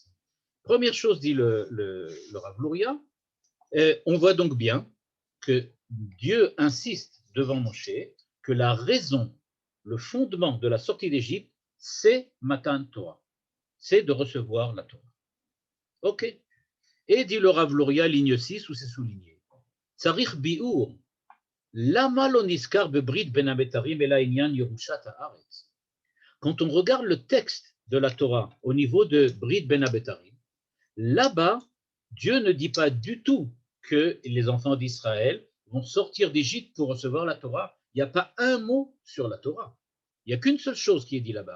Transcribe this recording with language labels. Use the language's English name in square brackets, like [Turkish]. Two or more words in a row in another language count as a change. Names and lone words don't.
[French] Première chose, dit le Rav Luria, on voit donc bien que Dieu insiste devant Moshe que la raison, le fondement de la sortie d'Égypte, c'est [Hebrew] מתן תורה, [French] c'est de recevoir la Torah. Ok. Et dit le Rav Luria, ligne 6, où c'est souligné. [Hebrew] צריך ביאור, למה לא נזכר בברית בין הבתרים אלא ענין ירושת הארץ. [French] Quand on regarde le texte de la Torah au niveau de [Hebrew] ברית בין הבתרים, [French] là-bas, Dieu ne dit pas du tout que les enfants d'Israël vont sortir d'Égypte pour recevoir la Torah. Il n'y a pas un mot sur la Torah. Il n'y a qu'une seule chose qui est dit là-bas.